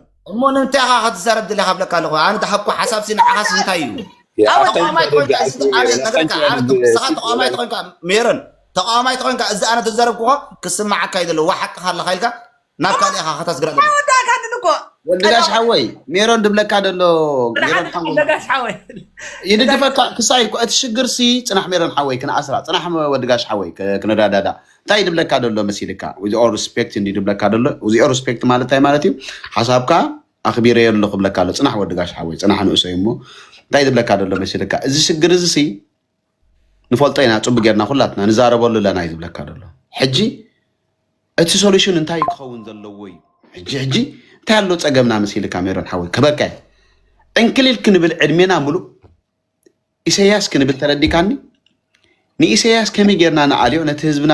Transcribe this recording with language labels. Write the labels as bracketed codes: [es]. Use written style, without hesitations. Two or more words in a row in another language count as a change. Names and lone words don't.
[ti] እሞ ንምንታይ ኢኻ ክትዛረብ ደሊኻ ብለካ ኣለኹ ኣነ ድሓብኩ ሓሳብሲ ንዓኻስ እንታይ እዩ ስኻ ተቃዋማይ ተኮይንካ ሜሮን ተቃዋማይ ተኮይንካ እዚ ኣነ ተዛረብኩ ክስማዓካ ይደሎ ዋ ሓቅኻ ኣለካ ኢልካ ናብ ካልእ ኢኻ ከተስግራ ወልድጋሽ ሓወይ ሜሮን ድብለካ ደሎ ሜሮን ሓወይ ወልድጋሽ ሓወይ ይድግፈካ ክሳይ እትሽግር ሲ ፅናሕ ሜሮን ሓወይ ክነኣስራ ፅናሕ ወልድጋሽ ሓወይ ክነዳዳዳ እንታይ ድብለካ ደሎ መሲልካ [en] with all respect [ti] እንዲ ድብለካ ደሎ [en] with all respect [ti] ማለት እንታይ ማለት እዩ ሓሳብካ ኣኽቢረ የሎ ክብለካ ኣሎ ፅናሕ ወልድጋሽ ሓወይ ፅናሕ ንእሰይ እሞ እንታይ ድብለካ ደሎ መሲልካ እዚ ሽግር እዚ ሲ ንፈልጦ ኢና ፅቡቅ ጌርና ኩላትና ንዛረበሉ ለና እዩ ዝብለካ ደሎ ሕጂ እቲ ሶሉሽን እንታይ ክኸውን ዘለዎ እዩ ሕጂ እንታይ ኣሎ ፀገምና መሲልካ ሜሮን ሓወይ ከበቃ እንክሊል ክንብል ዕድሜና ሙሉእ ኢሳያስ ክንብል ተረዲካኒ ንኢሳያስ ከመይ ጌርና ንዓልዮ ነቲ ህዝብና